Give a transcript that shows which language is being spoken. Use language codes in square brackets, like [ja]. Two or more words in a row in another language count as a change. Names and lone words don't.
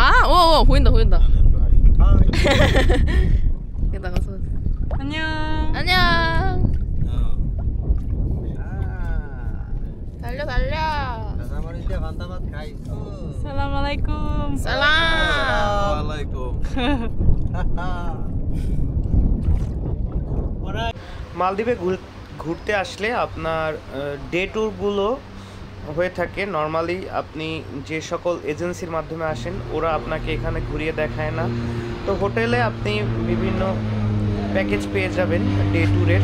[ko] 보인다 보인다. [en] Hi. [ko] 여기 나가서. 안녕. 안녕. Ah. 달려 달려. Kasamarin dia bantamat kaisu. [ar] Assalamualaikum. 살람. Waalaikum. [bn] মালদ্বীপে ঘুরতে আসলে আপনার [en] day tours [bn] হয়ে থাকে। নর্মালি আপনি যে সকল এজেন্সির মাধ্যমে আসেন ওরা আপনাকে এখানে ঘুরিয়ে দেখায় না। তো হোটেলে আপনি বিভিন্ন প্যাকেজ পেয়ে যাবেন [en] day tour's.